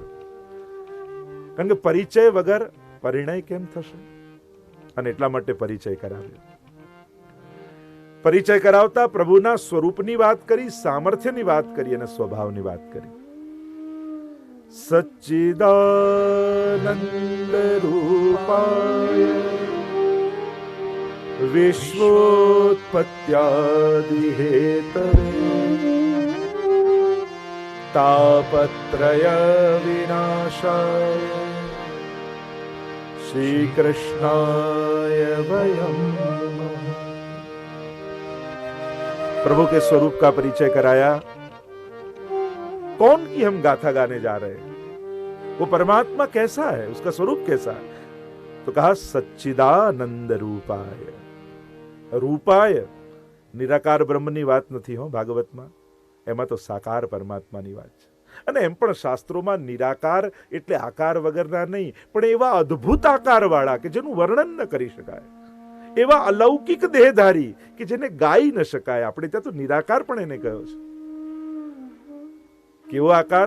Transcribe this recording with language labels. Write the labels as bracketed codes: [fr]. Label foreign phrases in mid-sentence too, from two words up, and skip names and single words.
[gu] કારણ કે પરિચય વગર પરિણય કેમ થશે? અને એટલા માટે પરિચય કરાવ્યો. પરિચય કરાવતા પ્રભુના સ્વરૂપની વાત કરી, સામર્થ્યની વાત કરી અને સ્વભાવની વાત કરી. [sa] સચ્ચિદાનંદ રૂપાય વિશ્વોત્પત્યાદિ હેતવે તાપત્રય વિનાશાય श्री कृष्णाय वयम नमः। [hi] प्रभु के स्वरूप का परिचय कराया. कौन की हम गाथा गाने जा रहे हैं? वो परमात्मा कैसा है, उसका स्वरूप कैसा है? तो कहा सच्चिदानंद रूपाय. [sa] रूपाय निराकार [gu] ब्रह्मની વાત નથી હો ભાગવતમાં, એમાં તો સાકાર પરમાત્માની વાત છે. અને એમ પણ શાસ્ત્રોમાં નિરાકાર એટલે આકાર વગરના નહીં, પણ એવા અદ્ભુત આકારવાળા કે જેનું વર્ણન ન કરી શકાય, એવા અલૌકિક દેહધારી કે જેને ગાઈ ન શકાય. આપણે ત્યાં તો નિરાકાર પણ એને કહ્યો છે. કેવો આકાર?